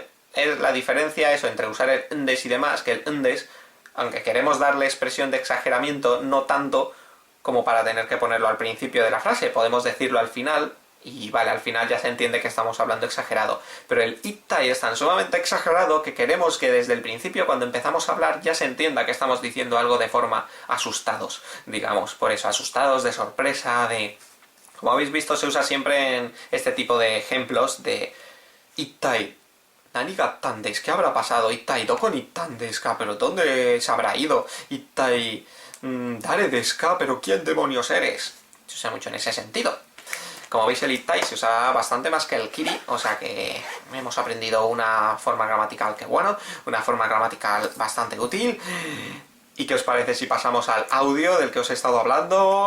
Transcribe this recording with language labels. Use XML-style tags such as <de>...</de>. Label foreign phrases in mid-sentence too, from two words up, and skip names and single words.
<es>Es la diferencia eso entre usar el ndes y demás, que el ndes, aunque queremos darle expresión de exageramiento, no tanto como para tener que ponerlo al principio de la frase, podemos decirlo al final, y vale, al final ya se entiende que estamos hablando exagerado. Pero el ittai es tan sumamente exagerado que queremos que desde el principio, cuando empezamos a hablar, ya se entienda que estamos diciendo algo de forma asustados, digamos, por eso, asustados, de sorpresa, de... Como habéis visto, se usa siempre en este tipo de ejemplos de ittai.</es> <ja>¿何があったんです?</ja> <es>¿Qué habrá pasado?</es> <ja>いったい、どこに行ったんですか?</ja> <es>¿Pero dónde se habrá ido?</es> <ja>いったい、誰ですか?</ja> <es>¿Pero quién demonios eres? Se usa mucho en ese sentido. Como veis, el ittai se usa bastante más que el kiri, o sea que hemos aprendido una forma gramatical que bueno, una forma gramatical bastante útil. ¿Y qué os parece si pasamos al audio del que os he estado hablando?</es>